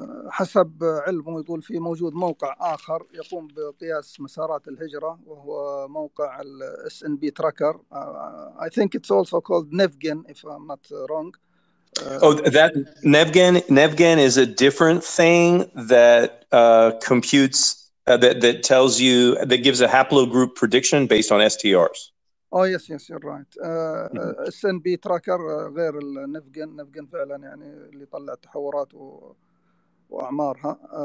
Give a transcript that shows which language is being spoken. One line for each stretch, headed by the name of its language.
Arabic: حسب علمه يقول في موجود موقع آخر يقوم بقياس مسارات الهجرة، وهو موقع SNP Tracker.
English: I think it's also called Nevgen, if I'm not wrong. That Nevgen is a different thing that computes that tells you, that gives a haplogroup prediction based on STRs. Oh yes, you're right.
Arabic: SNP Tracker غير النفجن فعلا يعني اللي يطلع تحورات وأعمارها.